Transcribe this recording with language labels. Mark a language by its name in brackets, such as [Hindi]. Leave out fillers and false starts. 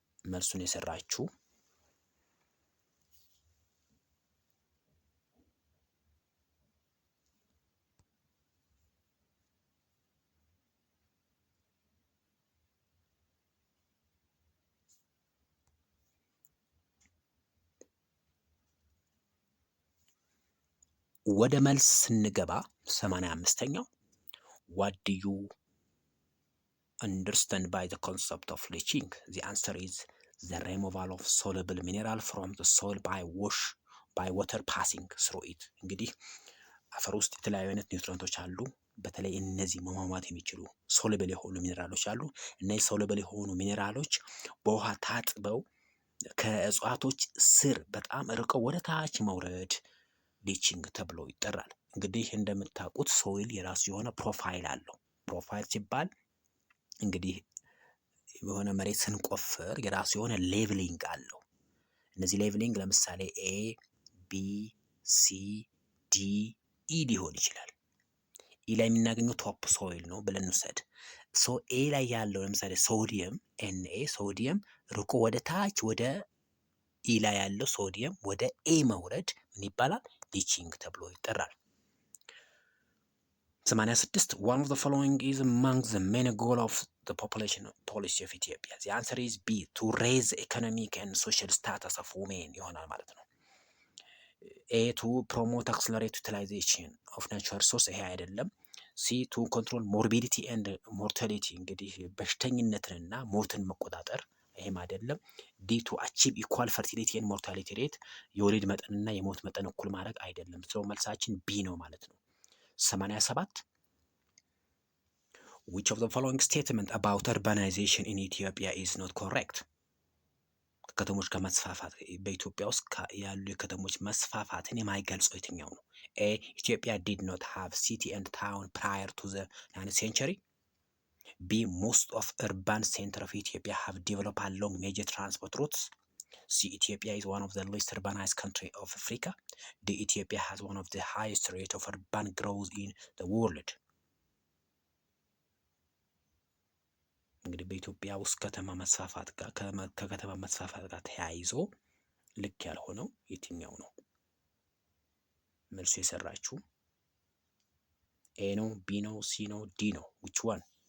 [Amharic] መልሱን የሰራችሁ ወደ መልስ ስንገባ [English] 85ኛው what do you understand by the concept of leaching? The answer is the removal of soluble mineral from the soil by water passing through it. [Amharic] እንግዲህ አፈር ውስጥ የተለያዩ አይነት ኒውትሪንቶች አሉ። በተለይ እነዚህ መሟሟት የሚችሉ ሶሉብል የሆኑ ሚኔራሎች አሉ። እነዚህ ሶሉብል የሆኑ ሚኔራሎች በውሃ ታጥበው ከእጽዋቶች ስር በጣም ርቀው ወደ ታች መውረድ ሊቺንግ ተብሎ ይጠራል። እንግዲህ እንደምታውቁት ሶይል የራሱ የሆነ ፕሮፋይል አለው። ፕሮፋይል ሲባል እንግዲህ የሆነ መሬት ስንቆፍር የራሱ የሆነ ሌቭሊንግ አለው። እነዚህ ሌቭሊንግ ለምሳሌ ኤ፣ ቢ፣ ሲ፣ ዲ፣ ኢ ሊሆን ይችላል። ኢ ላይ የምናገኘው ቶፕ ሶይል ነው ብለን እንውሰድ። ሶ ኤ ላይ ያለው ለምሳሌ ሶዲየም ኤንኤ ሶዲየም ርቆ ወደ ታች ወደ ኢ ላይ ያለው ሶዲየም ወደ ኤ መውረድ ምን ይባላል? ሊቺንግ ተብሎ ይጠራል። [English] 86 One of the following is among the main goals of the population policy of Ethiopia. The answer is B. To raise the economic and social status of women [Amharic] ይሆናል ማለት ነው። [English] A. To promote accelerated utilization of natural resources [Amharic] ይሄ አይደለም። [English] C. To control morbidity and mortality [Amharic] እንግዲህ በሽተኝነትንና ሞትን መቆጣጠር ይሄም አይደለም። ዲ ቱ አቺቭ ኢኳል ፈርቲሊቲ ኤንድ ሞርታሊቲ ሬት የወሊድ መጠንና የሞት መጠን እኩል ማድረግ አይደለም። ሰው መልሳችን ቢ ነው ማለት ነው። [English] 87 Which of the following statement about urbanization in Ethiopia is not correct? [Amharic] ከተሞች ከመስፋፋት በኢትዮጵያ ውስጥ ያሉ የከተሞች መስፋፋትን የማይገልጸው የትኛው ነው? [English] A. Ethiopia did not have city and town prior to the 9th century. B. Most of urban center of Ethiopia have developed along major transport routes. C. Ethiopia is one of the least urbanized country of Africa. D. Ethiopia has one of the highest rate of urban growth in the world. [Amharic] እንግዲህ በኢትዮጵያ ውስጥ ከተማ መስፋፋት ጋር ከከተማ መስፋፋት ጋር ተያይዞ ልክ ያልሆነው የትኛው ነው? መልሱ የሰራችሁ ኤ ነው፣ ቢ ነው፣ ሲ ነው፣ ዲ ነው? [English] which one?